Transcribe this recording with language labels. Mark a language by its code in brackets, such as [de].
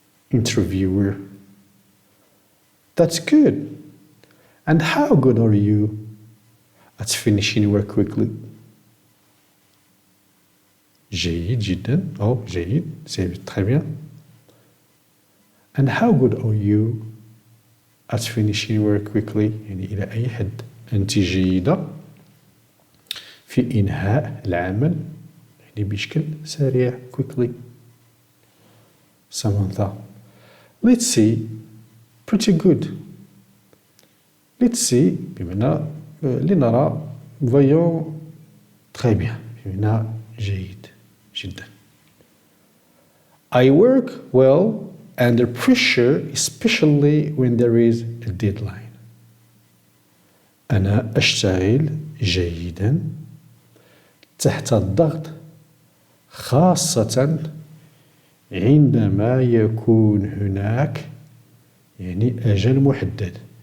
[en] Interviewer: That's good. And how good are you at finishing work quickly? [ar] جيد جدا أو جيد [fr] c'est très bien. [en] And how good are you at finishing work quickly [ar] يعني إلى أي حد أنت جيدة في إنهاء العمل يعني بشكل سريع quickly. [en] Samantha: Let's see. Pretty good. Let's see [ar] بمعنى لنرى [fr] voyons très bien [ar] بمعنى جيد جدا. [en] I work well under pressure especially when there is a deadline. [ar] أنا أشتغل جيدا تحت الضغط خاصة عندما يكون هناك يعني أجل محدد.